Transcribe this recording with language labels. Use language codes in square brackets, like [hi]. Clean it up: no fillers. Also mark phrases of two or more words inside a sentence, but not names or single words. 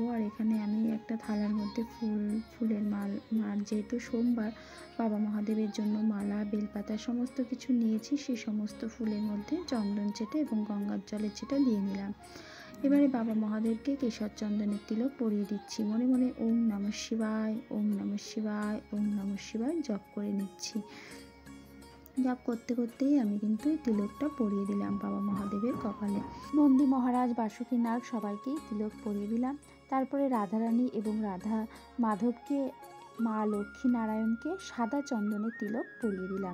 [bn] আর এখানে আমি একটা থালার মধ্যে ফুলের মাল, যেহেতু সোমবার, বাবা মহাদেবের জন্য মালা, বেলপাতা সমস্ত কিছু নিয়েছি, সেই সমস্ত ফুলের মধ্যে চন্দন চেটে এবং গঙ্গার জলের চেটা দিয়ে নিলাম। এবারে বাবা মহাদেবকে কেশর চন্দনের তিলক পরিয়ে দিচ্ছি। মনে মনে [sa] ওম নমঃ শিবায়, ওম নমঃ শিবায়, ওম নমঃ শিবায় [bn] জপ করে নিচ্ছি। জপ করতে করতেই আমি কিন্তু তিলকটা পরিয়ে দিলাম বাবা মহাদেবের কপালে। নন্দী মহারাজ, বাসুকীনাগ সবাইকেই তিলক পরিয়ে দিলাম। তারপরে রাধারানী এবং রাধা মাধবকে, মা লক্ষ্মী নারায়ণকে সাদা চন্দনের তিলক পরিয়ে দিলাম।